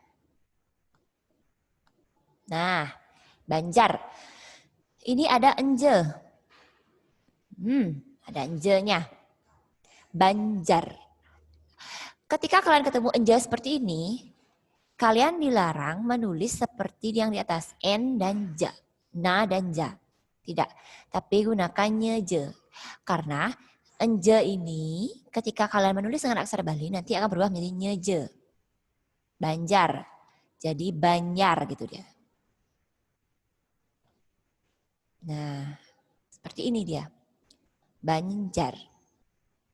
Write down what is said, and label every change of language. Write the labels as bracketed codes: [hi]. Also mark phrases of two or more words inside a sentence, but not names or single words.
[id] Nah, Banjar. Ini ada enge. Ada enge-nya. Banjar. Ketika kalian ketemu enge seperti ini, kalian dilarang menulis seperti yang di atas. N dan ja. Na dan ja. Tidak. Tapi gunakannya je. Karena enge ini ketika kalian menulis dengan aksara Bali nanti akan berubah menjadi nyeje. Banjar. Jadi Banyar gitu dia. Nah, seperti ini dia.